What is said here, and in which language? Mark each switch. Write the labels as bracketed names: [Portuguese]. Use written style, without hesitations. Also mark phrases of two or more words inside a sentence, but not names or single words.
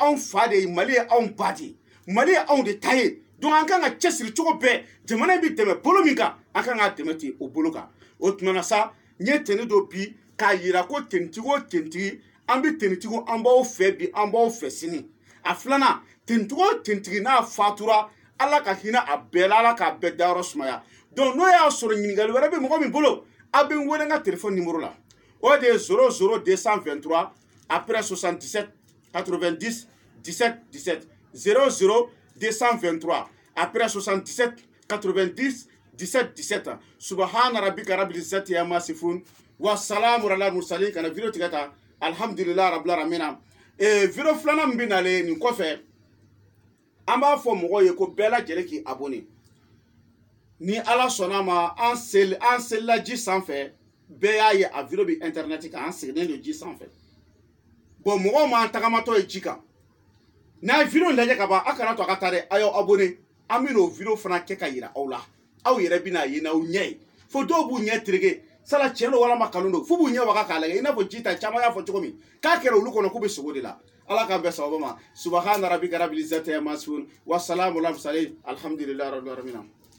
[Bambara] anw fa de ye Mali ye anw ba de ye Mali ye anw de ta ye donc an kan ka cɛsiri cogo bɛɛ jamana in bɛ tɛmɛ bolo min kan an kan k'a tɛmɛ ten o bolo kan o tuma na sa n ye tɛni dɔ bi k'a yira ko tenitigi o tenitigi an bɛ tenitigiw an b'aw fɛ bi an b'aw fɛ sini a filanan tenitigi o tenitigi n'a fatura ala ka hinɛ a bɛɛ la ala k'a bɛɛ dayɔrɔ sumaya donc n'o y'a sɔrɔ ɲininkali wɛrɛ bɛ mɔgɔ min bolo a bɛ n wele n ka [French] téléphone numéro [Bambara] la o de ye 00223 après 77 90 17 17 00223 après 77 90 17 17 [Arabic] سبحان ربك رب العزة عما يصفون وسلام على المرسلين [Bambara] kana video tigɛ ta [Arabic] الحمد لله رب العالمين [Bambara] video filanan min bɛ nalen nin kɔfɛ an b'a fɔ mɔgɔw ye ko bɛɛ lajɛlen k'i abonné ni ala sɔnna ma an selila ji sanfɛ bɛɛ y'a ye a video bɛ internet kan an sigilen don ji sanfɛ bon mɔgɔw m'an tagamatɔ ye ji kan n'a ye video lajɛ ka ban a kana to a ka taa dɛ a y'aw abonné an bɛ n'o video fana kɛ ka yira aw la aw yɛrɛ bɛna ye n'aw ɲɛ ye fo dɔw b'u ɲɛ tereke sala tiɲɛ don walama kanu don fo b'u ɲɛ waga k'a lajɛ i n'a fɔ ji ta caman y'a fɔ cogo min k'a kɛra olu kɔnɔ k'u bɛ sogo de la ala k'an bɛɛ sababa ma [Arabic] سبحان ربك رب العزة عما يصفون وسلام على المرسلين الحمد لله رب العالمين